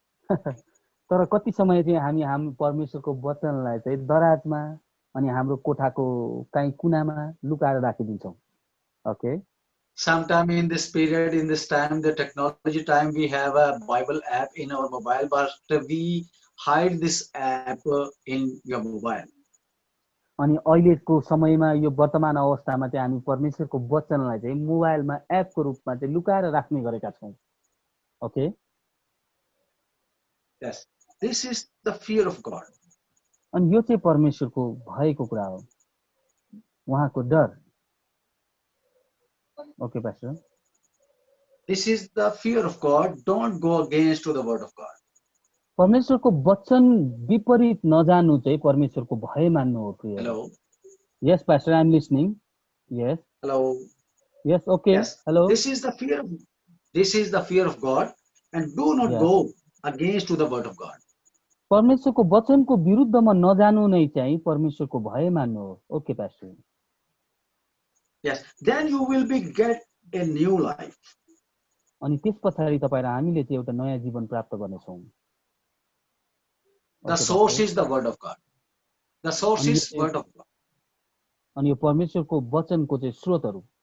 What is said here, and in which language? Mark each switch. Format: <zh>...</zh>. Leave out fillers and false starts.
<ne>तर कति समय चाहिँ हामी परमेश्वरको वचनलाई चाहिँ दराजमा अनि हाम्रो कोठाको काहीँ कुनामा लुकाएर राखिदिन्छौँ।</ne> <en>Okay, sometime in this period, in this time, the technology time, we have a Bible app in our mobile, but we hide this app in your mobile.</en> <ne>अनि अहिलेको समयमा यो वर्तमान अवस्थामा चाहिँ हामी परमेश्वरको वचनलाई चाहिँ मोबाइलमा एपको रूपमा चाहिँ लुकाएर राख्ने गरेका छौँ।</ne> <en>Okay, Yes, this is the fear of God.</en> <ne>अनि यो चाहिँ परमेश्वरको भएको कुरा हो, उहाँको डर।</ne> <en>Okay pastor, This is the fear of God. Don't go against to the word of God.</en> <ne>परमेश्वरको वचन विपरीत नजानु चाहिँ परमेश्वरको भय मान्नु हो प्रिय।</ne> <en>Hello. Yes pastor, I am listening. Yes. Hello. Yes, okay. Yes. Hello. This is the fear of God, and do not go against to the word of God.</en> <ne>परमेश्वरको वचनको विरुद्धमा नजानु नै चाहिँ परमेश्वरको भय मान्नु हो।</ne> <en>Okay pastor. Yes, then you will be get a new life.</en> <ne>अनि त्यसपछि तपाईँ र हामीले चाहिँ एउटा नयाँ जीवन प्राप्त गर्नेछौँ।</ne> <en>The source is the word of God. The source is word of God.</en> <ne>अनि यो परमेश्वरको वचनको चाहिँ स्रोतहरू।</ne>